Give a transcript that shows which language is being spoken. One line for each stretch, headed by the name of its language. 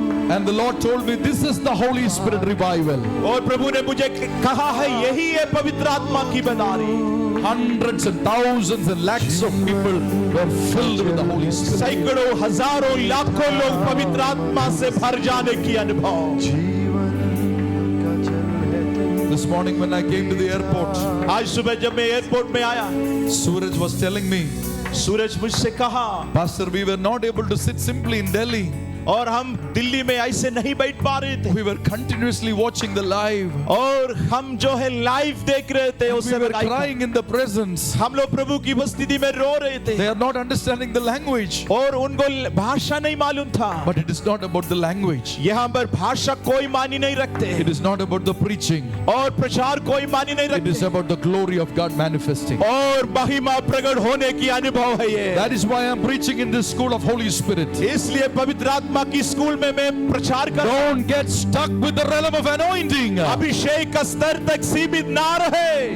English: And the Lord told me, this is the Holy Spirit revival.
Hindi: और प्रभु ने मुझे कहा है यही है पवित्र आत्मा की बदारी।
English: Hundreds and thousands and lakhs of people were filled with the Holy Spirit.
Hindi: सैकड़ों हजारों लाखों लोग पवित्र आत्मा से भर जाने की अनुभव। जीवन का जल है तू।
English: This morning when I came to the airport,
Hindi: आज सुबह जब मैं एयरपोर्ट में आया,
English: Suraj was telling me,
Hindi: सूरज मुझसे कहा,
English: Pastor, we were not able to sit simply in Delhi.
Hindi: और हम दिल्ली में ऐसे नहीं बैठ पा रहे थे,
English: We were continuously watching the live.
Hindi: और हम जो है लाइव देख रहे थे
English: We
Hindi: उससे
English: were crying in the presence.
Hindi: हम लोग प्रभु की उपस्थिति में रो रहे थे,
English: They are not understanding the language.
Hindi: और उनको भाषा नहीं मालूम था।
English: But it is not about the language.
Hindi: यहाँ पर भाषा कोई मानी नहीं रखते,
English: It is not about the preaching.
Hindi: और प्रचार कोई मानी नहीं
English: It is
Hindi: रखते,
English: about the glory of God manifesting.
Hindi: और महिमा प्रकट होने की अनुभव है ये।
English: That is why I am preaching in this school of Holy Spirit.
Hindi: इसलिए पवित्र आत्मा की स्कूल में मैं प्रचार कर,
English: Don't get stuck with the realm of anointing.
Hindi: अभिषेक का स्तर तक सीमित ना रहे।